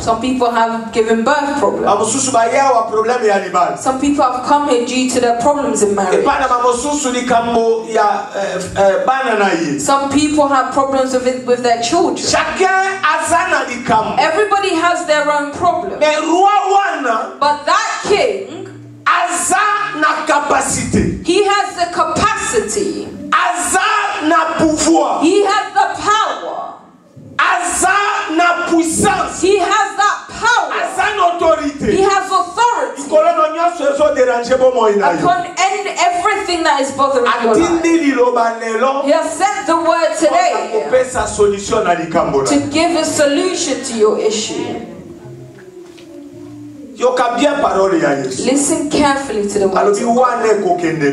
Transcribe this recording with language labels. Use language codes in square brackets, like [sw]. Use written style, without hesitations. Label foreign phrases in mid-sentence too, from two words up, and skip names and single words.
[en] Some people have given birth problems. Some people have come here due to their problems in marriage. Some people have problems with their children. Everybody has their own problem. But that king, [ln] Aza na capacité. [en] He has the capacity. [ln] Aza na pouvoir. [en] He has the power. [ln] Aza na puissance. [en] He has that power. [ln] Aza na autorité. [en] He has authority upon everything that is bothering your life. He has sent the word today to give a solution to your issue. Listen carefully to the word.